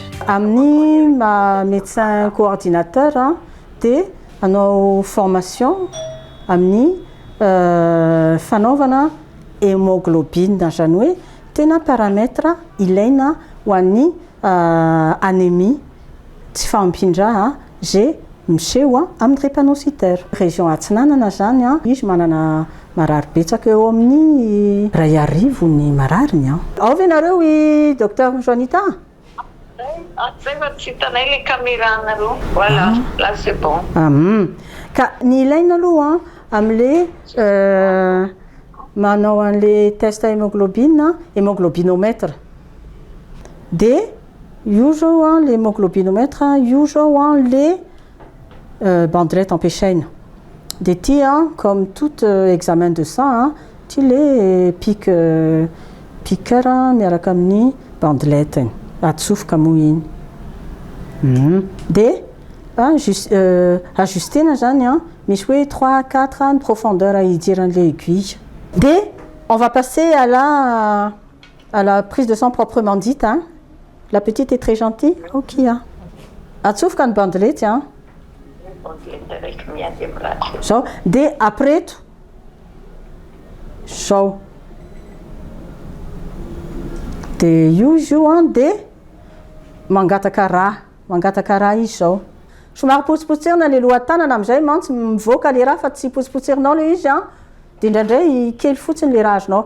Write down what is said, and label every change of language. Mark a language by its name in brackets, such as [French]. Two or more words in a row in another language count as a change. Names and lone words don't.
[Malagasy] Amin'ny [French] médecin coordinateur [Malagasy] dia anao formation amin'ny fanaovana hémoglobine zany hoe tena paramètre ilaina ho an'ny anémie tsy fampindra zay miseho amin'ny drépanocytaire. Région Atsinanana zany izy manana marary betsaka eo amin'ny 2 ny marariny. Ao ve nareo i docteur Joanita? Tsy hitanay [French] le caméra [Malagasy] nareo. [French] Voilà, là c'est bon. [Malagasy] Ka ny ilaina aloha amin'le manao an' [French] le test hémoglobinomètre [Malagasy] dia io zao [French] le hémoglobinomètre [Malagasy] io zao [French] le bandelette en péchaine [Malagasy] dia ty [French] comme tout examen de sang [Malagasy] ty [French] le piqueur [Malagasy] miaraka amin'ny bandelette atsofoka moa iny dia ajustena zany misy hoe 3-4 ny profondeur idiran'le aiguille. [French] Dia on va passer à la prise de sang proprement dite. La petite est très gentille. Ok. [Malagasy] Atsofoka ny bandelette zao dia après zao dia io izy io dia mangataka raha izy zao somary potsipotsirina le lohatanana amin'izay mantsy mivoaka le raha fa tsy potsipotsirinao le izy dia indraindray kely fotsiny le raha azonao.